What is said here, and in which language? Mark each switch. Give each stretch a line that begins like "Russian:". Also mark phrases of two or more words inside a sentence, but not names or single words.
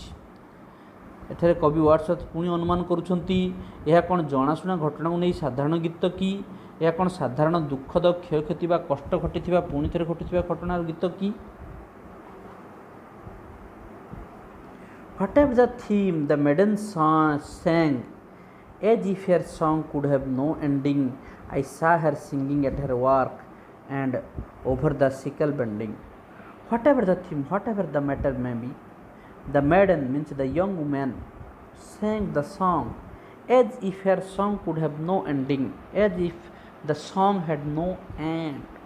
Odia: ଏଠାରେ କବି ୱାର୍ଡସୱର୍ଥ ପୁଣି ଅନୁମାନ କରୁଛନ୍ତି ଏହା କ'ଣ ଜଣାଶୁଣା ଘଟଣାକୁ ନେଇ ସାଧାରଣ ଗୀତ କି? ଏହା କ'ଣ ସାଧାରଣ ଦୁଃଖଦ କ୍ଷୟକ୍ଷତି ବା କଷ୍ଟ ଘଟିଥିବା ପୁଣି ଥରେ ଘଟୁଥିବା ଘଟଣାର ଗୀତ କି?
English: Whatever the theme, the maiden sang as if her song could have no ending. I saw her singing at her work and over the sickle bending. Whatever the theme, whatever the matter may be, the maiden means the young woman sang the song as if her song could have no ending, as if the song had no end.